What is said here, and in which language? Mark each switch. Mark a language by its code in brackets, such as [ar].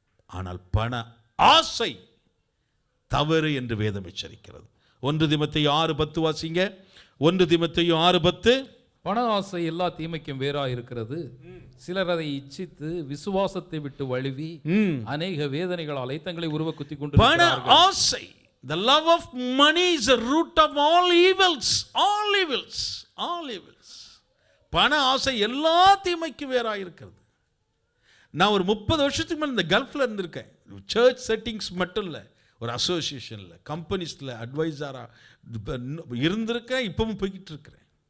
[ta] ஆனால் பண ஆசை தவறு என்று வேதம் எச்சரிக்கிறது. 1 தீமோத்தேயு 6:10 வாசிங்க. 1 தீமோத்தேயு 6:10. பண ஆசை எல்லா தீமைக்கும் வேறா இருக்கிறது. சிலர் அதை இச்சித்து விசுவாசத்தை விட்டு வழுவி அநேக வேதனைகளால் தங்களை உருவ குத்தி கொண்டு. பண ஆசை, [en] the love of money is the root of all evils. All evils, all evils. [ta] பண ஆசை எல்லா தீமைக்கும் வேறா இருக்கிறது. நான் ஒரு 30 வருஷத்துக்கு மேலே இந்த கல்ஃபில் இருந்திருக்கேன். சர்ச் செட்டிங்ஸ் மட்டும் இல்லை, ஒரு அசோசியேஷனில், கம்பெனிஸில் அட்வைஸராக இருந்திருக்கேன். இப்பவும் போய்கிட்டு இருக்கிறேன்.